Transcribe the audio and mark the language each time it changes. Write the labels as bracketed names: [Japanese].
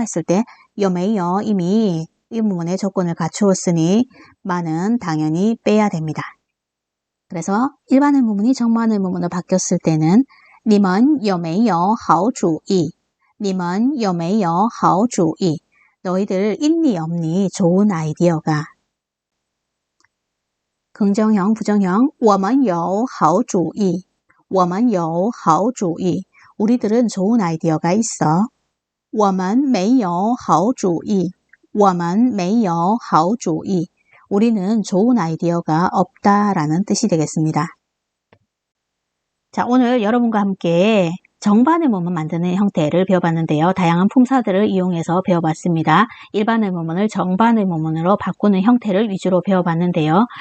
[Korean] 했을 때 有没有 이미 의문문의 조건을 갖추었으니 만은 당연히 빼야 됩니다. 그래서 일반 의문문이 정반 의문문으로 바뀌었을 때는 [Chinese] 你们有没有好主意? 你们有没有好主意? [Korean] 너희들 있니 없니 좋은 아이디어가. 긍정형, 부정형 [Chinese] 我们有好主意,我们有好主意. [Korean] 우리들은 좋은 아이디어가 있어. [Chinese] 我们没有好主意,我们没有好主意. [Korean] 우리는 좋은 아이디어가 없다라는 뜻이 되겠습니다. 자, 오늘 여러분과 함께 정반 의문문 만드는 형태를 배워봤는데요. 다양한 품사들을 이용해서 배워봤습니다. 일반 의문문을 정반 의문문으로 바꾸는 형태를 위주로 배워봤는데요.